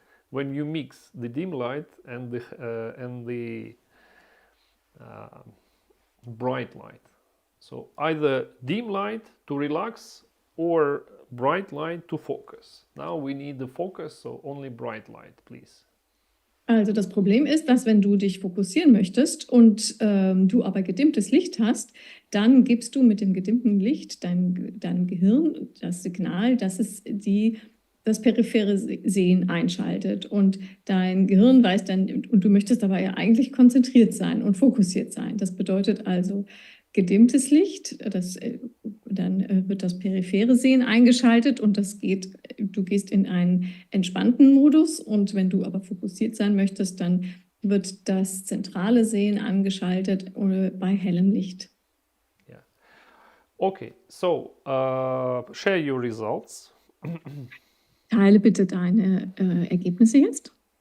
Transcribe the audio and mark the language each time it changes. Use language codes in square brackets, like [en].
[en] When you mix the dim light and the bright light. So either dim light to relax or bright light to focus. Now we need the focus, so only bright light, please. [de] Also das Problem ist, dass wenn du dich fokussieren möchtest und du aber gedimmtes Licht hast, dann gibst du mit dem gedimmten Licht deinem Gehirn das Signal, dass es das periphere Sehen einschaltet und dein Gehirn weiß dann, und du möchtest aber ja eigentlich konzentriert sein und fokussiert sein. Das bedeutet also gedimmtes Licht, dann wird das periphere Sehen eingeschaltet und du gehst in einen entspannten Modus und wenn du aber fokussiert sein möchtest, dann wird das zentrale Sehen angeschaltet bei hellem Licht. [en] Yeah. Okay, so share your results. [de] Teile bitte deine Ergebnisse jetzt.